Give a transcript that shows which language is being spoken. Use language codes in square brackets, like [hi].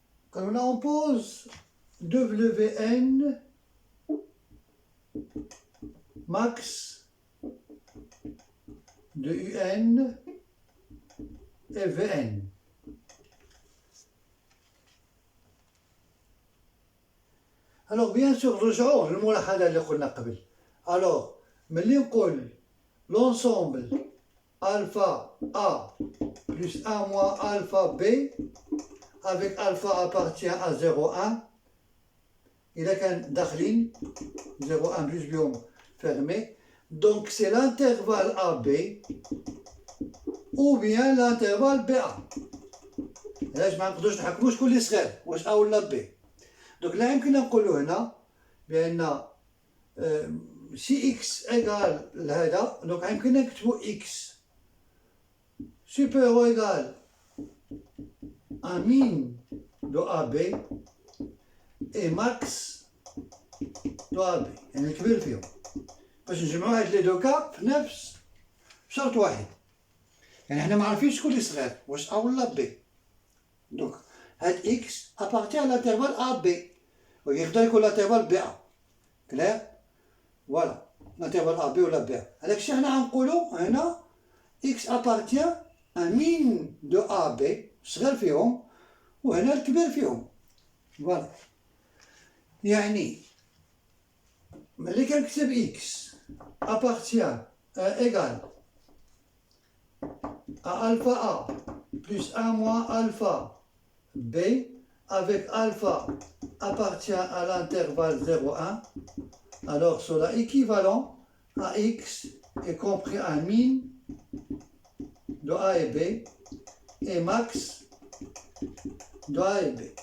[fr] Quand là on pose Wn max de Un et Vn. Alors bien sûr [ar] رجعوا للملاحظة اللي قلنا قبل. [fr] Alors ملي نقول l'ensemble alpha A plus 1 moins alpha B avec alpha appartient à 0,1 [ar] إذا كان داخلين [fr] 0,1 plus بيوم fermé. Donc c'est l'intervalle AB ou bien l'intervalle BA. [ar] علاش ما نقدروش نحكموا شكون اللي صغير واش A ولا B. [fr] Donc [ar] لا يمكن نقولوا هنا بأن [fr] si x égale لهذا donc [ar] يمكن نكتبوا [fr] x supérieur ou égal à min de AB et max de AB. [ar] يعني الكبير فيهم باش نجمعوا هاد لي دو كا في نفس شرط واحد. يعني حنا ما عارفين شكون اللي صغير واش A ولا B. [fr] دونك هاد x appartient à l'intervalle AB [ar] ويقدر يكون [fr] l'intervalle BA. كلير؟ فوالا l'intervalle AB ولا BA. [ar] هذاك الشيء حنا غنقولوا هنا [fr] x appartient à min de AB [ar] صغير فيهم وهنا الكبير فيهم. [fr] فوالا [ar] يعني ملي كنكتب [fr] x appartient égal à alpha A plus 1 moins alpha B avec alpha appartient à l'intervalle 0,1, alors cela équivalent à x est compris en min de A et B et max de A et B.